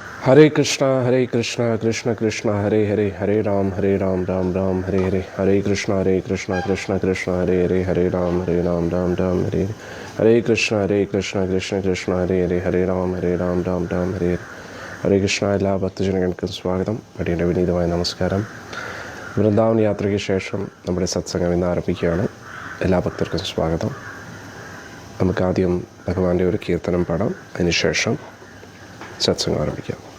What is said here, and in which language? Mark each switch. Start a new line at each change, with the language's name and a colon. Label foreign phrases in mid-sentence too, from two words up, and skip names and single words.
Sanskrit: Hare Krishna, Krishna Krishna, Hare Hare, Hare Ram, Ram Ram, Hare Hare, Hare Krishna, Krishna Krishna, Hare Hare, Hare Ram, Ram Ram, Hare Hare, Hare Krishna, Krishna Krishna, Hare Hare, Hare Ram, Ram Ram, Hare Hare. ഹരേ കൃഷ്ണ.
Malayalam: എല്ലാ ഭക്തജനങ്ങൾക്കും സ്വാഗതം. അടിയൻ്റെ വിനീതമായ നമസ്കാരം. വൃന്ദാവൻ യാത്രയ്ക്ക് ശേഷം നമ്മുടെ സത്സംഗം ഇന്ന് ആരംഭിക്കുകയാണ്. എല്ലാ ഭക്തർക്കും സ്വാഗതം. നമുക്കാദ്യം ഭഗവാന്റെ ഒരു കീർത്തനം പാടാം. അതിനുശേഷം സത്സംഗം ആരംഭിക്കാം.